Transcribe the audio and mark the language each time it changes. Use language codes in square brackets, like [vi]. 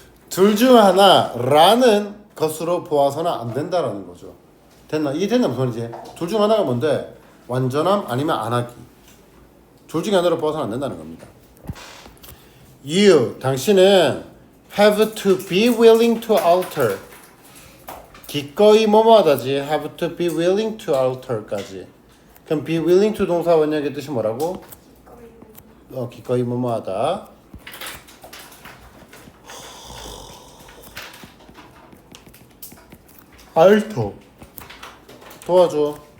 [ko] 둘 중 하나라는 것으로 보아서는 안 된다라는 거죠. 됐나? 이게 됐나 무슨 말이지? 둘 중 하나가 뭔데? 완전함 아니면 안 하기. 둘 중에 하나로 보아서는 안 된다는 겁니다. [en] You, [ko] 당신은 [en] have to be willing to alter. [ko] 기꺼이 뭐뭐하다지. [en] have to be willing to alter까지. [ko] 그럼 [en] be willing to [ko] 동사 원형의 뜻이 뭐라고? 기꺼이 뭐뭐하다. alter 도와줘.